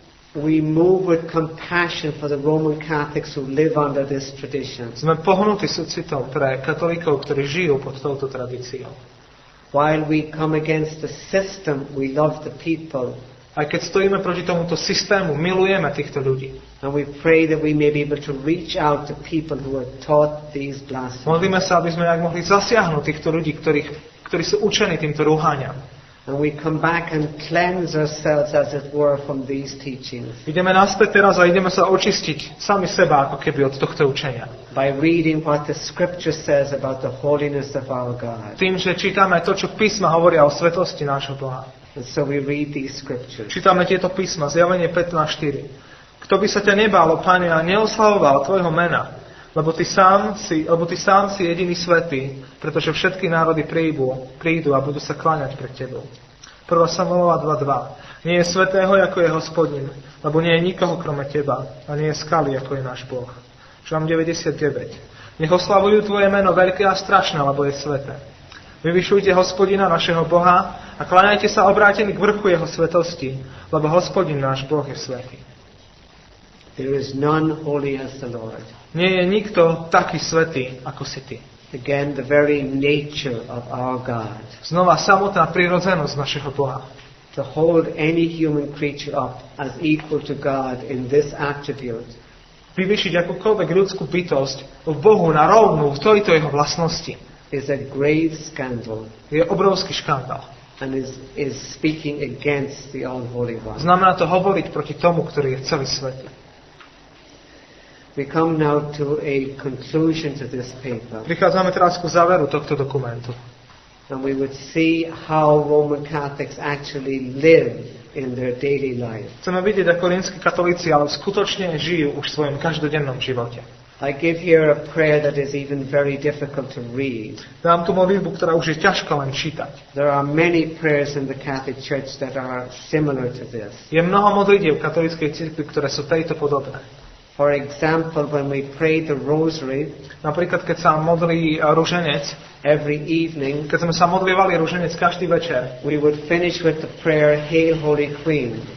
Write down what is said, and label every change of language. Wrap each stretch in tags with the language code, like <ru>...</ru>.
<en>We move with compassion for the Roman Catholics who live under this tradition.</en> <sk>Sme pohnutí súcitom pre katolíkov, ktorí žijú pod touto tradíciou.</sk> <en>While we come against the system, we love the people.</en> <sk>Aj keď stojíme proti tomuto systému, milujeme týchto ľudí.</sk> <en>And we pray that we may be able to reach out to people who are taught these blasphemies.</en> <sk>Modlíme sa, aby sme aj mohli zasiahnuť týchto ľudí, ktorí sú učení týmto rúhaniam.</sk> <en>And we come back and cleanse ourselves, as it were, from these teachings.</en> <sk>Ideme naspäť teraz a ideme sa očistiť sami seba, ako keby od tohto učenia.</sk> <en>By reading what the Scripture says about the holiness of our God.</en> <sk>Tým, že čítame to, čo písma hovoria o svetosti nášho Boha.</sk> <en>And so we read these Scriptures.</en> <sk>Čítame tieto písma, Zjavenie 15:4. Kto by sa ťa nebál, Pane, a neoslavoval tvojho mena, lebo ty sám si jediný svätý, pretože všetky národy prídu a budú sa kláňať pred tebou. 1. Samuelova 2:2. Nie je svätého, ako je Hospodin, lebo nie je nikoho krome teba, a nie je skaly, ako je náš Boh. Žalm 99. Nech oslavujú tvoje meno veľké a strašné, lebo je sväté. Vyvyšujte Hospodina, našeho Boha, a kláňajte sa obrátení k vrchu jeho svetosti, lebo Hospodin, náš Boh, je svätý.</sk> <en>There is none holy as the Lord.</en> <sk>Nie je nikto taký svätý, ako si ty.</sk> <en>Again, the very nature of our God.</en> <sk>Znova samotná prirodzenosť našeho Boha.</sk> <en>To hold any human creature up as equal to God in this attribute</en> <sk>Vyvyšiť akúkoľvek ľudskú bytosť v Bohu na rovnú v tejto jeho vlastnosti</sk> <en>is a grave scandal</en> <sk>je obrovský škandál.</sk> <en>and is speaking against the all-holy one.</en> <sk>Znamená to hovoriť proti tomu, ktorý je celý svätý.</sk> <en>We come now to a conclusion to this paper,</en> <sk>Prichádzame teraz ku záveru tohto dokumentu.</sk> <en>and we would see how Roman Catholics actually live in their daily life.</en> <sk>Chceme vidieť, ako rímski katolíci ale skutočne žijú už v svojom každodennom živote.</sk> <en>I give here a prayer that is even very difficult to read.</en> <sk>Dám tu modlitbu, ktorá už je ťažká len čítať.</sk> <en>There are many prayers in the Catholic Church that are similar to this.</en> <sk>Je mnoho modlitieb v katolíckej cirkvi, ktoré sú tejto podobné.</sk> <en>For example, when we pray the rosary</en> <sk>Napríklad, keď sa modlí ruženec,</sk> <en>every evening,</en> <sk>keď sme sa modlievali ruženec každý večer,</sk> <en>we would finish with the prayer, Hail Holy Queen.</en>